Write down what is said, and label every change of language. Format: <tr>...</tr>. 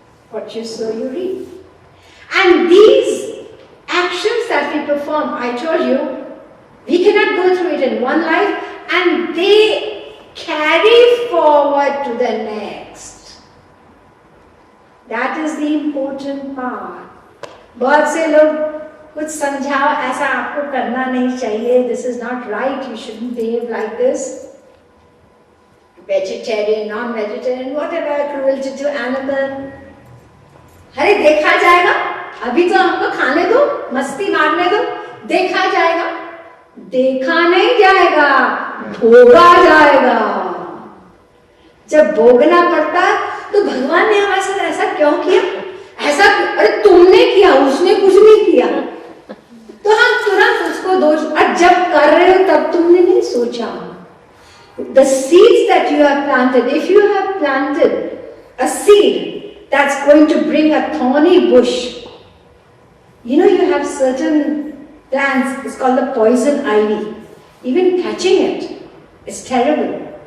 <en>What you sow, you reap. And these actions that we perform, I told you, we cannot go through it in one life, and they carry forward to the next. That is the important part.</en> <hi>बहुत से लोग कुछ समझाओ ऐसा आपको करना नहीं चाहिए.</hi> <en>This is not right. You shouldn't behave like this. Vegetarian, non-vegetarian, whatever, cruelty to animal.</en> <hi>अरे देखा जाएगा. अभी तो हमको खाने दो, मस्ती मारने दो. देखा जाएगा. देखा नहीं जाएगा, भोगा जाएगा. जब भोगना पड़ता तो भगवान ने हमारे साथ ऐसा क्यों किया? ऐसा, अरे तुमने किया, उसने कुछ नहीं किया. तो हम तुरंत उसको दोष, और जब कर रहे हो तब तुमने नहीं सोचा.</hi> <en>The seeds that you have planted, if you have planted a seed that's going to bring a thorny bush, you know, you have certain plants, it's called the poison ivy. Even catching it is terrible.</en>